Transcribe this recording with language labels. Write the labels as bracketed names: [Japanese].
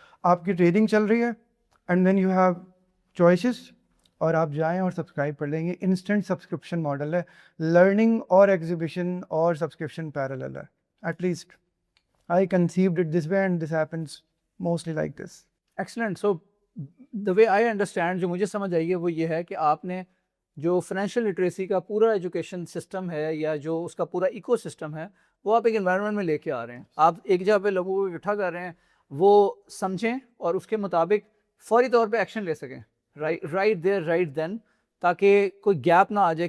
[Urdu] آپ کی ٹریڈنگ چل رہی ہے [English] and then you have choices, [Urdu] اور آپ جائیں اور سبسکرائب کر لیں گے. انسٹنٹ سبسکرپشن ماڈل ہے, لرننگ اور ایگزیبیشن اور سبسکرپشن پیرالل ہے. [English] At least I conceived it this way and this happens mostly like this. Excellent. So the way I understand, [Urdu] جو مجھے سمجھ آئی ہے وہ یہ ہے کہ آپ نے جو فائنینشیل لٹریسی کا پورا ایجوکیشن سسٹم ہے یا جو اس کا پورا ایکو سسٹم ہے وہ آپ ایک انوائرمنٹ میں لے کے آ رہے ہیں. آپ ایک جگہ پہ لوگوں کو اکٹھا کر رہے ہیں, وہ سمجھیں اور اس کے مطابق فوری طور پہ ایکشن لے سکیں, [English] right there right then, [Urdu] تاکہ کوئی گیپ نہ آ جائے.